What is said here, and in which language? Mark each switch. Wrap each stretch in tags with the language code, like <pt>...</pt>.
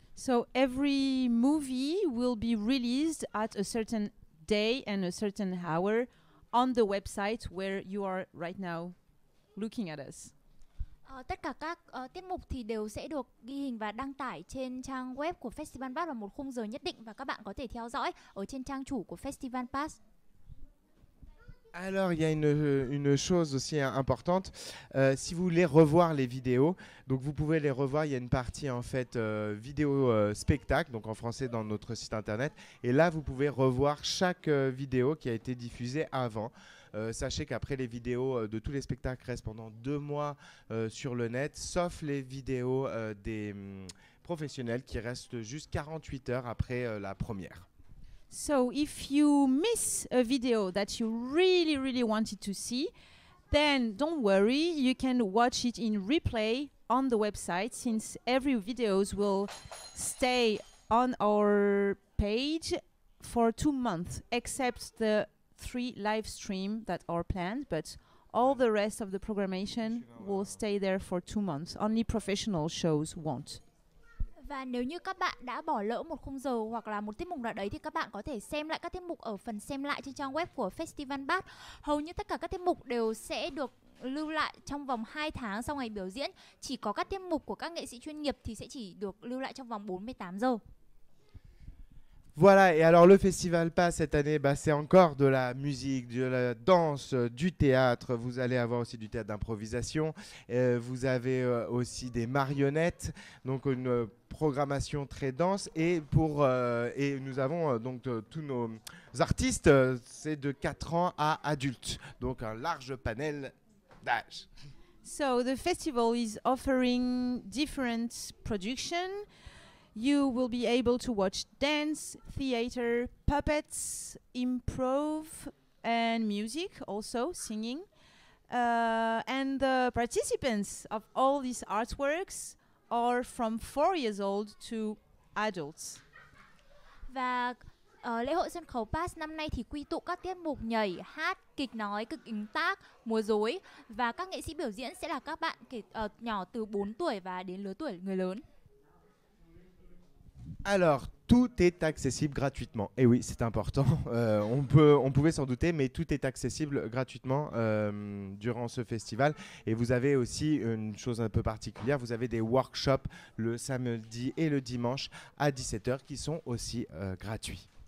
<en>So every movie will be released at a certain day and a certain hour on the website where you are right now looking at us.</en> <vi>Tất cả các tiết mục thì đều sẽ được ghi hình và đăng tải trên trang web của Festival Pass vào một khung giờ nhất định và các bạn có thể theo dõi ở trên trang chủ của Festival Pass.</vi> <fr>Alors, il y a une chose aussi importante. Si vous voulez revoir les vidéos, donc vous pouvez les revoir. Il y a une partie en fait vidéo spectacle, donc en français dans notre site internet. Et là, vous pouvez revoir chaque vidéo qui a été diffusée avant. Sachez qu'après, les vidéos de tous les spectacles restent pendant 2 mois sur le net, sauf les vidéos des professionnels qui restent juste 48 heures après la première.</fr> <en>So if you miss a video that you really wanted to see, then don't worry, you can watch it in replay on the website, since every videos will stay on our page for 2 months, except the 3 live stream that are planned, but all the rest of the programmation will stay there for 2 months. Only professional shows won't.</en> <vi>Và nếu như các bạn đã bỏ lỡ một khung giờ hoặc là một tiết mục nào đấy thì các bạn có thể xem lại các tiết mục ở phần xem lại trên trang web của Festival Pass. Hầu như tất cả các tiết mục đều sẽ được lưu lại trong vòng 2 tháng sau ngày biểu diễn. Chỉ có các tiết mục của các nghệ sĩ chuyên nghiệp thì sẽ chỉ được lưu lại trong vòng 48 giờ.</vi> <fr>Voilà, et alors le Festival Pass cette année, c'est encore de la musique, de la danse, du théâtre. Vous allez avoir aussi du théâtre d'improvisation. Vous avez aussi des marionnettes, donc une programmation très dense. Et nous avons donc tous nos artistes, c'est de 4 ans à adultes, donc un large panel d'âge.</fr> <en>So the festival is offering different productions. You will be able to watch dance, theater, puppets, improv, and music, also singing. And the participants of all these artworks are from 4 years old to adults.</en> <vi>Và lễ hội sân khấu Pass năm nay thì quy tụ các tiết mục nhảy, hát, kịch nói, kịch ứng tác, múa rối, và các nghệ sĩ biểu diễn sẽ là các bạn nhỏ từ 4 tuổi và đến lứa tuổi người lớn.</vi> <fr>Alors, tout est accessible gratuitement. Et oui, c'est important. On pouvait s'en douter, mais tout est accessible gratuitement durant ce festival. Et vous avez aussi une chose un peu particulière. Vous avez des workshops le samedi et le dimanche à 17h qui sont aussi gratuits.</fr>